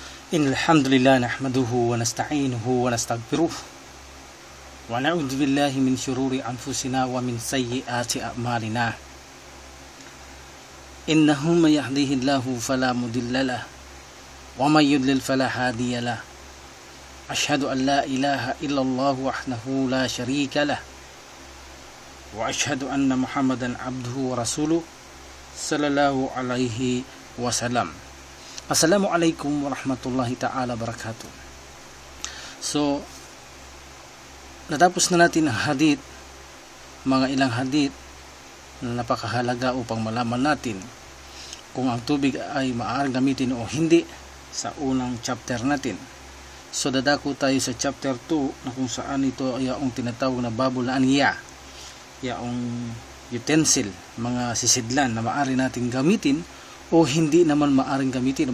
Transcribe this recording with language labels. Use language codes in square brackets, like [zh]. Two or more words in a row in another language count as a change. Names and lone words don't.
[ar] إن الحمد لله نحمده ونستعينه ونستغفره ونعوذ بالله من شرور أنفسنا ومن سيئات أعمالنا إنه من يهده الله فلا مضل له ومن يضلل فلا هادي له أشهد أن لا إله إلا الله وحده لا شريك له وأشهد أن محمدا عبده ورسوله صلى الله عليه وسلم. Assalamualaikum warahmatullahi ta'ala barakatuh. [tl] So, natapos na natin ang hadith, mga ilang hadith na napakahalaga upang malaman natin kung ang tubig ay maaaring gamitin o hindi sa unang chapter natin. So, dadako tayo sa chapter 2 na kung saan ito ay ang tinatawag na babul na aniya, yung utensil, mga sisidlan na maaari natin gamitin o hindi naman maaring gamitin.